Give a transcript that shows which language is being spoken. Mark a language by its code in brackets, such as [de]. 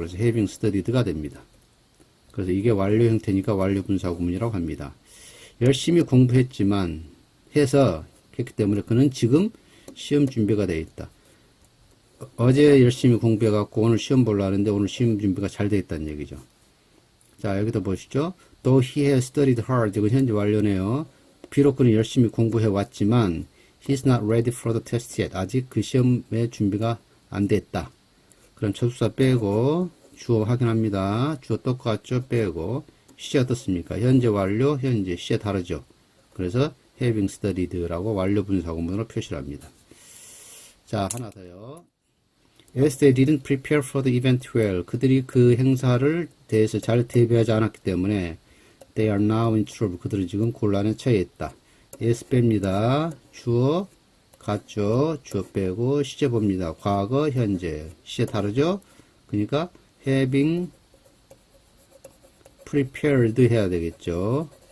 [ko] 그래서 having studied가 됩니다. 그래서 이게 완료 형태니까 완료 분사구문이라고 합니다. 열심히 공부했지만 해서 그렇기 때문에 그는 지금 시험 준비가 되어 있다. 어제 열심히 공부해갖고 오늘 시험 보려고 하는데 오늘 시험 준비가 잘 되어 있다는 얘기죠. 자, 여기도 보시죠. [en] Though he has studied hard. [ko] 이건 현재 완료네요. 비록 그는 열심히 공부해 왔지만 [en] he's not ready for the test yet. [ko] 아직 그 시험의 준비가 안 됐다. 그럼 접속사 빼고 주어 확인합니다. 주어 똑같죠? 빼고 시제 어떻습니까? 현재 완료, 현재 시제 다르죠. 그래서 having studied라고 완료 분사구문으로 표시를 합니다. 자, 하나 더요. [en] As they didn't prepare for the event well. [ko] 그들이 그 행사를 대해서 잘 대비하지 않았기 때문에 [en] they are now in trouble. [ko] 그들은 지금 곤란에 처해 있다. as 뺍니다. 주어 같죠? 주어 빼고 시제 봅니다. 과거, 현재. 시제 다르죠? 그러니까 having prepared 해야 되겠죠.